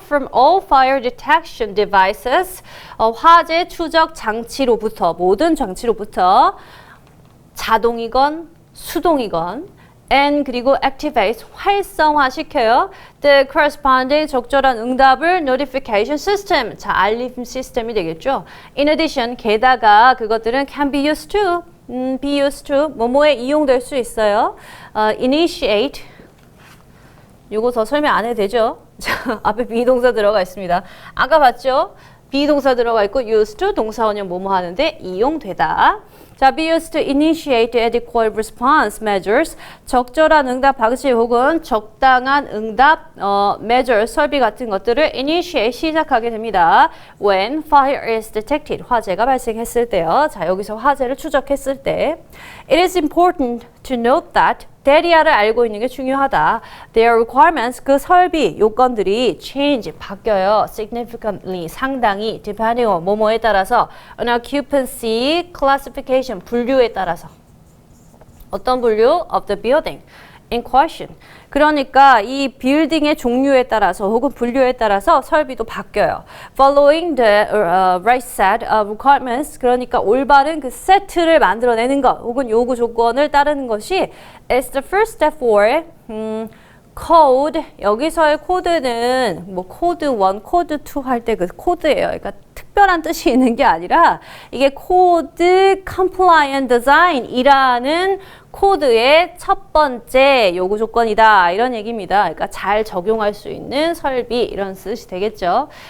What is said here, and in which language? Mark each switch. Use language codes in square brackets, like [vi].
[en] From all fire detection devices, [ko] 화재 추적 장치로부터, 모든 장치로부터 자동이건 수동이건 and 그리고 activate, 활성화시켜요. [en] The corresponding [ko] 적절한 응답을 [en] notification system, [ko] 자, 알림 시스템이 되겠죠. [en] In addition, [ko] 게다가 그것들은 [en] can be used to, be used to, [ko] 뭐뭐에 이용될 수 있어요. Initiate, 요거 더 설명 안 해도 되죠? 자, 앞에 비동사 들어가 있습니다. 아까 봤죠? 비동사 들어가 있고 used to, 동사원형 뭐뭐 하는데 이용되다. 자, [en] be used to initiate adequate response measures, [ko] 적절한 응답 방식 혹은 적당한 응답 measures, 설비 같은 것들을 initiate, 시작하게 됩니다. [en] When fire is detected, [ko] 화재가 발생했을 때요. 자, 여기서 화재를 추적했을 때 [en] It is important to note that [ko] 대리아를 알고 있는 게 중요하다. Their requirements, 그 설비, 요건들이 change, 바뀌어요. [en] Significantly, 상당히, depending on, [ko] 뭐뭐에 따라서, [en] an occupancy classification, [ko] 분류에 따라서. 어떤 분류? [en] Of the building in question. [ko] 그러니까 이 빌딩의 종류에 따라서 혹은 분류에 따라서 설비도 바뀌어요. [en] Following the right set of requirements, [ko] 그러니까 올바른 그 세트를 만들어내는 것 혹은 요구 조건을 따르는 것이 [en] is the first step for code. [ko] 여기서의 코드는 뭐 코드 1, 코드 2 할 때 그 코드예요. 그러니까 특별한 뜻이 있는 게 아니라 이게 코드 compliant design이라는 코드의 첫 번째 요구 조건이다. 이런 얘기입니다. 그러니까 잘 적용할 수 있는 설비 이런 뜻이 되겠죠.